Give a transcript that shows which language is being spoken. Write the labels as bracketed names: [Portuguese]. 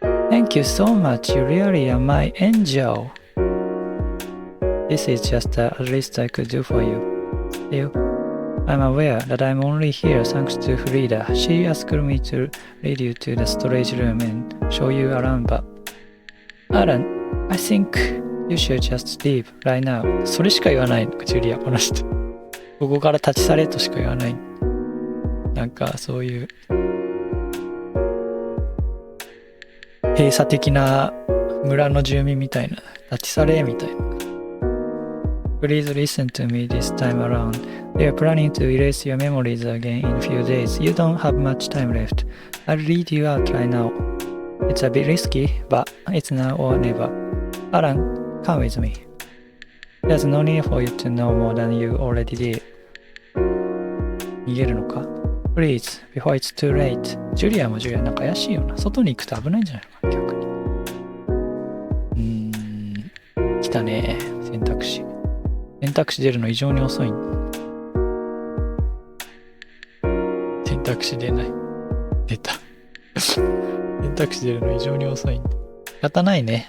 [English] Thank you so much, you really are my angel. This is just the least I could do for you. Still, I'm aware that I'm only here thanks to Frida. She asked me to lead you to the storage room and show you around, but Alan, I think you should just leave right now. [Japanese] それしか言わないの、ジュリア、この人。ここから立ち去れとしか言わない。なんかそういう閉鎖的な村の住民みたいな、立ち去れみたいな。 [English] Please listen to me this time around. They are planning to erase your memories again in a few days. You don't have much time left. I'll read you out right now. It's a bit risky, but it's now or never. Alan, come with me. There's no need for you to know more than you already did. [Japanese] 逃げるのか？ [English] Please, before it's too late. [Japanese] ジュリアもジュリアなんか怪しいよな。外に行くと危ないんじゃないのか、逆に。来たね。選択肢。選択肢出るの異常に遅い。選択肢出ない。出た。選択肢出るの異常に遅い。仕方ないね。